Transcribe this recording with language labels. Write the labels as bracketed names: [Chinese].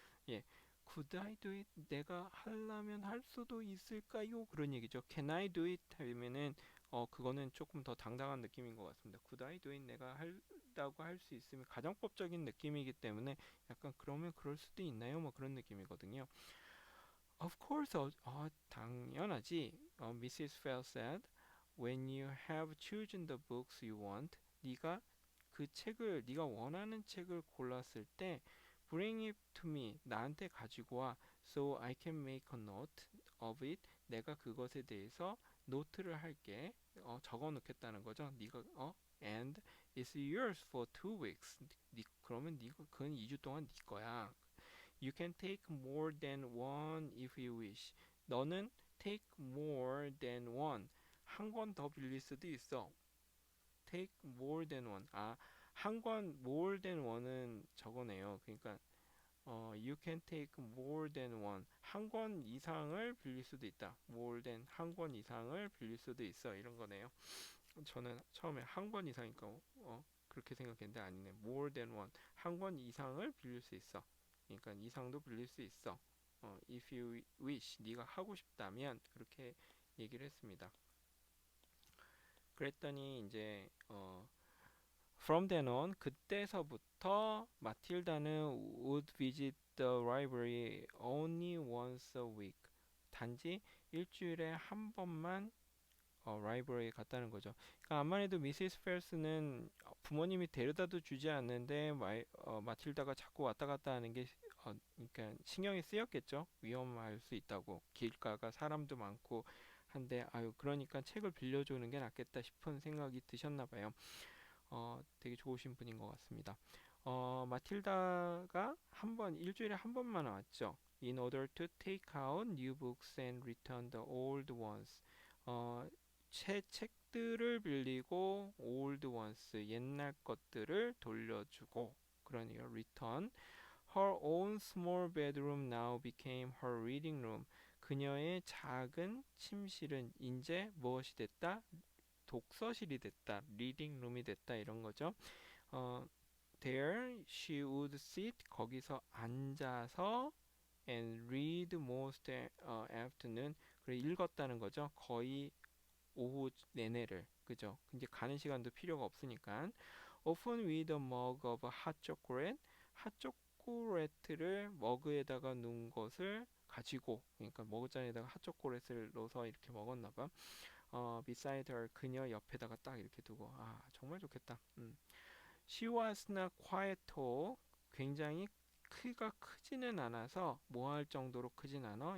[Korean] 예. [English] Could I do it? [Korean] 내가 하려면 할 수도 있을까요? 그런 얘기죠. [English] Can I do it? [Korean] 하면은 그거는 조금 더 당당한 느낌인 것 같습니다. [English] Could I do it? [Korean] 내가 한다고 할 수 있으면 가정법적인 느낌이기 때문에 약간 그러면 그럴 수도 있나요? 뭐 그런 느낌이거든요. [English] Of course, [Korean] 당연하지. [English] Mrs. Fell said. When you have chosen the books you want, [Korean] 네가 네가 원하는 책을 골랐을 때 [English] bring it to me, [Korean] 나한테 가지고 와. [English] So I can make a note of it. [Korean] 내가 그것에 대해서 노트를 할게. 적어 놓겠다는 거죠. [English] and it's yours for 2 weeks. [Korean] 그러면 그건 2주 동안 네 거야. [English] You can take more than one if you wish. [Korean] 너는 [English] take more than one. [Korean] 한 권 더 빌릴 수도 있어. [English] take more than one. [Korean] 한 권 [English] more than one [Korean] 은 저거네요. [English] 그러니까 you can take more than one. [Korean] 한 권 이상을 빌릴 수도 있다. [English] more than [Korean] 한 권 이상을 빌릴 수도 있어. 이런 거네요. 저는 처음에 한 권 이상이니까 그렇게 생각했는데 아니네. [English] more than one. [Korean] 한 권 이상을 빌릴 수 있어. 그러니까 이상도 빌릴 수 있어. [English] if you wish. [Korean] 네가 하고 싶다면 그렇게 얘기를 했습니다. 그랬더니 이제 [English] from then on [Korean] 그때서부터 마틸다는 [English] would visit the library only once a week. [Korean] 단지 일주일에 한 번만 라이브러리에 갔다는 거죠. 그러니까 암만 해도 미시스 펠스는 부모님이 데려다도 주지 않는데 마틸다가 자꾸 왔다 갔다 하는 게 그러니까 신경이 쓰였겠죠. 위험할 수 있다고. 길가가 사람도 많고 한데 그러니까 책을 빌려주는 게 낫겠다 싶은 생각이 드셨나 봐요. 되게 좋으신 분인 것 같습니다. 마틸다가 일주일에 한 번만 왔죠. [English] In order to take out new books and return the old ones. [Korean] 새 책들을 빌리고 [English] old ones, [Korean] 옛날 것들을 돌려주고 [English] return. Her own small bedroom now became her reading room. [Korean] 그녀의 작은 침실은 이제 무엇이 됐다? 독서실이 됐다. 리딩 룸이 됐다. 이런 거죠. 어, [English] There she would sit. [Korean] 거기서 앉아서 [English] and read most afternoon. [Korean] 그래 읽었다는 거죠. 거의 오후 내내를. 그죠? 이제 가는 시간도 필요가 없으니까. [English] Often with a mug of hot chocolate. [Korean] 핫초콜릿을 머그에다가 넣은 것을 가지고, 그러니까 머그잔에다가 핫초콜릿을 넣어서 이렇게 먹었나 봐. [English] beside her, [Korean] 그녀 옆에다가 딱 이렇게 두고. 아, 정말 좋겠다. [English] She was not quite tall. [Korean] 굉장히 키가 크지는 않아서 뭐 할 정도로 크진 않아.